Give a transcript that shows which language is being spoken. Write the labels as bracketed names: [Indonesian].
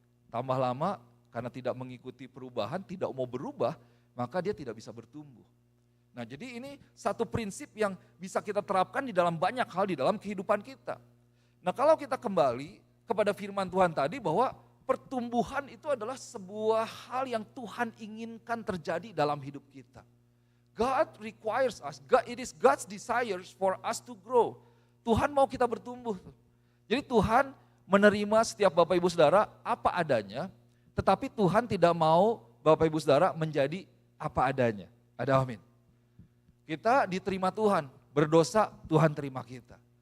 [Indonesian] Tambah lama karena tidak mengikuti perubahan, tidak mau berubah, maka dia tidak bisa bertumbuh. Nah jadi ini satu prinsip yang bisa kita terapkan di dalam banyak hal di dalam kehidupan kita. Nah kalau kita kembali kepada firman Tuhan tadi bahwa pertumbuhan itu adalah sebuah hal yang Tuhan inginkan terjadi dalam hidup kita. [English] God requires us, it is God's desires for us to grow. [Indonesian] Tuhan mau kita bertumbuh. Jadi Tuhan menerima setiap Bapak Ibu Saudara apa adanya, tetapi Tuhan tidak mau Bapak Ibu Saudara menjadi apa adanya. Ada amin. Kita diterima Tuhan, berdosa Tuhan terima kita.